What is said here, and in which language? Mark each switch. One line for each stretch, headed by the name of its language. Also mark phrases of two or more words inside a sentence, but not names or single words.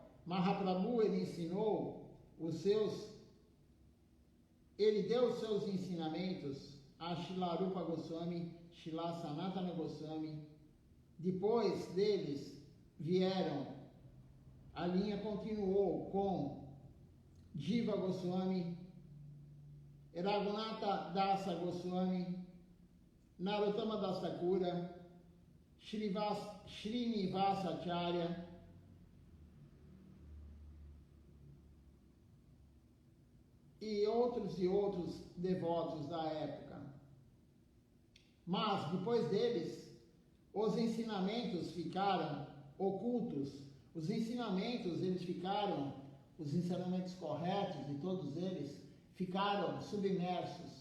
Portuguese: Mahaprabhu, ele ensinou ele deu os seus ensinamentos a Srila Rupa Goswami, Srila Sanatana Goswami. Depois deles vieram, a linha continuou com Jiva Goswami, Raghunatha Dasa Goswami, Narottama Das Thakura, Srinivasa Acharya, e outros devotos da época. Mas, depois deles, os ensinamentos ficaram ocultos. Os ensinamentos corretos de todos eles, ficaram submersos.